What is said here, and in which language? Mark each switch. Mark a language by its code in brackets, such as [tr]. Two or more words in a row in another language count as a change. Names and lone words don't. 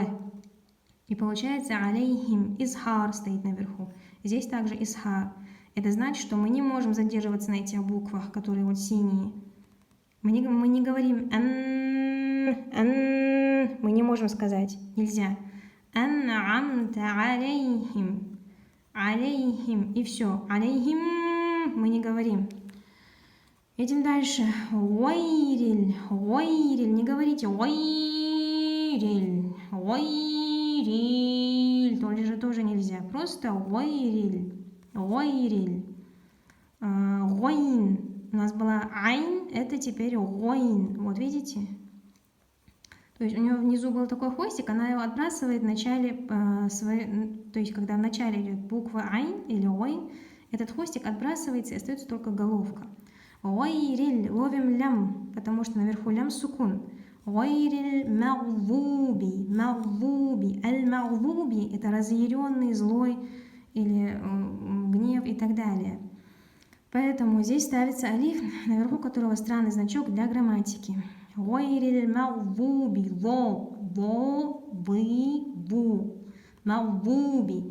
[ru] И получается алейхим, изхар стоит наверху. Здесь также изхар. Это значит, что мы не можем задерживаться на этих буквах, которые вот синие. Мы не говорим мы не можем сказать, нельзя. [ar] أنعمت عليهم, [ru] и все. Алейхим мы не говорим. Идем дальше. Уайриль, не говорите уайриль, тоже нельзя. Просто уайриль. Гойн. У нас была айн, это теперь гойн. Вот видите? То есть у нее внизу был такой хвостик, она его отбрасывает в начале то есть когда в начале идет буква айн или гойн, этот хвостик отбрасывается и остается только головка. Гойриль, ловим лям, потому что наверху лям сукун. [ar] غير المغضوب، المغضوب, [ru] это разъяренный, злой или гнев и так далее. Поэтому здесь ставится алиф, наверху которого странный значок для грамматики. [ar] غير المغضوب، المغضوب.